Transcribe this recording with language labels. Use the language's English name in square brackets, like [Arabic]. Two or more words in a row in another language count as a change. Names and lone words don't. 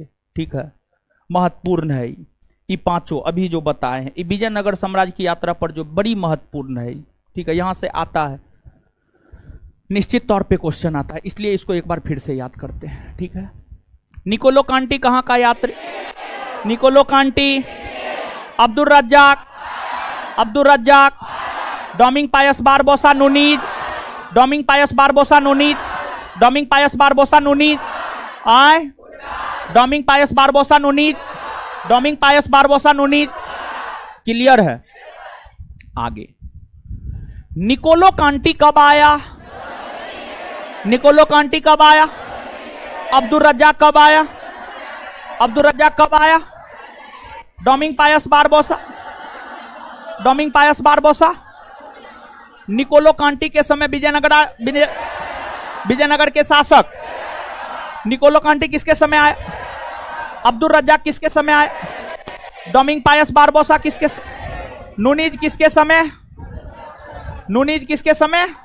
[Hindi] ठीक है, महत्वपूर्ण है ये 5 अभी जो बताए हैं। ये विजयनगर साम्राज्य की यात्रा पर जो बड़ी महत्वपूर्ण है। ठीक है, यहां से आता है, निश्चित तौर पे क्वेश्चन आता है, इसलिए इसको एक बार फिर से याद करते हैं। ठीक है, निकोलो कांटी कहां का यात्री? निकोलो कांटी, अब्दुल रज्जाक, डोमिंग पायस बारबोसा नूनीज, डोमिंग पायस बारबोसा नूनीज, डोमिंग पायस बारबोसा नूनीज आए, डोमिंग पायस बारबोसा नूनीज, डोमिंग पायस बारबोसा नूनीज। क्लियर है? आगे निकोलो कांटी कब आया? निकोलो कांटी कब आया? अब्दुल रज्जाक कब आया? अब्दुल रज्जाक कब आया? डोमिंग पायस बारबोसा, डोमिंग पायस बारबोसा। निकोलो कांटी के समय विजयनगर के शासक निकोलो कांटी किसके समय आया? अब्दुल रज्जाक किसके समय आया? डोमिंग पायस बारबोसा किसके? नूनीज किसके समय? नूनीज किसके समय?